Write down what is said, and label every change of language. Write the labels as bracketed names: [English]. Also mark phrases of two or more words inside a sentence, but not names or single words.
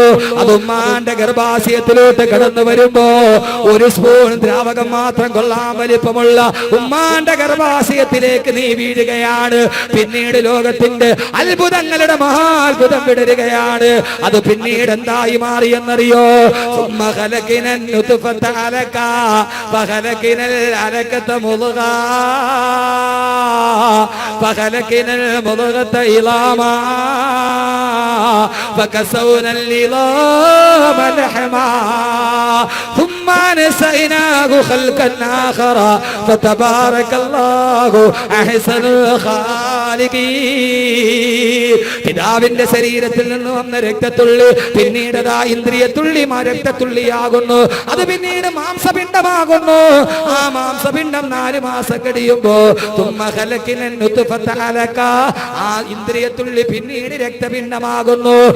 [Malayalam] അത് ഉമ്മാന്റെ ഗർഭാശയത്തിലോട്ട് കടന്നു വരുമ്പോ ഒരു സ്പൂൺ ദ്രാവകം മാത്രം കൊള്ളാൻ വലിപ്പമുള്ള ഉമ്മാന്റെ ഗർഭാശയത്തിലേക്ക് നീ വീഴുകയാണ്. പിന്നീട് ലോകത്തിന്റെ അത്ഭുതങ്ങളുടെ മഹാത്ഭുതം വിടരുകയാണ്. അത് പിന്നീട് എന്തായി മാറിയെന്നറിയോ? [Arabic] فخلقنا المضغة عظاما فكسونا العظام لحما ثم نسيناه خلقا آخر فتبارك الله أحسن الخالقين. [Malayalam] പിതാവിന്റെ ശരീരത്തിൽ നിന്ന് വന്ന രക്തത്തുള്ളി പിന്നീട് ഇന്ദ്രിയത്തുള്ളി രക്തത്തുള്ളിയാകുന്നു. അത് പിന്നീട് മാംസപിണ്ഡമാകുന്നു. ആ മാംസപിണ്ഡം 4 മാസം കഴിയുമ്പോ ആ ഇന്ദ്രിയത്തുള്ളി പിന്നീട് രക്തപിണ്ഡമാകുന്നു.